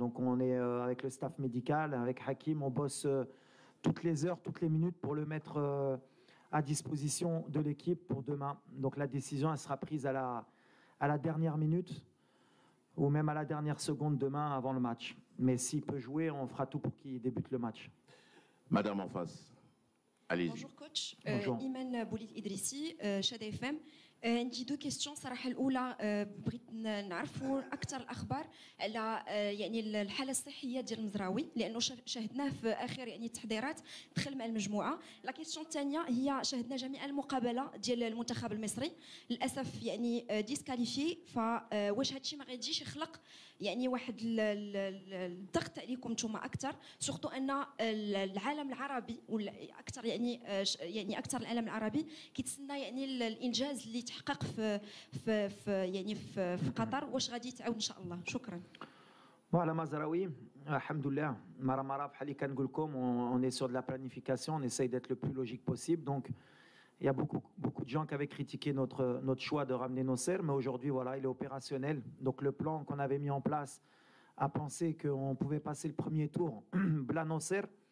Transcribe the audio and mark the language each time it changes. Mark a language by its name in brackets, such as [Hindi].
[French] Donc on est avec le staff médical, avec Hakim, on bosse toutes les heures, toutes les minutes pour le mettre à disposition de l'équipe pour demain. Donc la décision, elle sera prise à la dernière minute ou même à la dernière seconde demain avant le match. Mais s'il peut jouer, on fera tout pour qu'il débute le match. Madame en face, allez-y. Bonjour coach, Bonjour. [Arabic] إيمان بوليد إدريسي شادي اف ام. عندي دو كيستيون صراحه الاولى بغيت نعرفوا اكثر الاخبار على يعني الحاله الصحيه ديال المزراوي لانه شاهدناه في اخر يعني التحضيرات دخل مع المجموعه. لا كيستيون الثانيه هي شاهدنا جميع المقابله ديال المنتخب المصري للاسف يعني ديسكاليفي فواش هادشي ما غاديش يخلق يعني واحد الضغط عليكم نتوما اكثر سورتو ان العالم العربي ولا اكثر يعني اكثر العالم العربي كيتسنى يعني الانجاز اللي تحقق في قطر واش غادي تعاود ان شاء الله شكرا. [French] Voilà, Mazraoui, alhamdoulilah, Maramara, Halikan Gulkom, on est sur de la planification, on essaye d'être le plus logique possible. Donc, il y a beaucoup de gens qui avaient critiqué notre choix de ramener Nosser, mais aujourd'hui, voilà, il est opérationnel. Donc, le plan qu'on avait mis en place a pensé qu'on pouvait passer le premier tour, Bla Nosser.